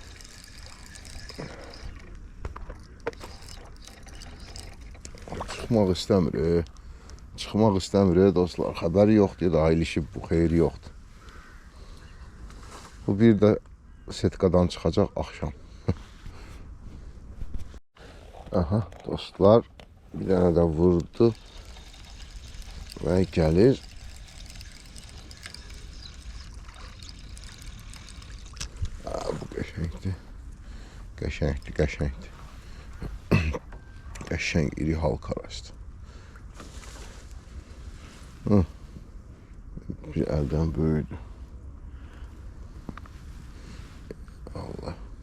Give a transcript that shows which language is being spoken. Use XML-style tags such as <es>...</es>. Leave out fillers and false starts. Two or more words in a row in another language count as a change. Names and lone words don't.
<az>Çıxmaq istəmir dostlar, xəbəri yoxdur, da ilişib bu, xeyri yoxdur. Bu bir də setkadan çıxacaq axşam. Aha dostlar,</az> <tr>bir tane de vurdu ve gelir.</tr> <az>Bu qəşəngdir. Qəşəngdir, qəşəngdir. Qəşəng iri halka arası. Bir əldən böyüdü. Allah.</az>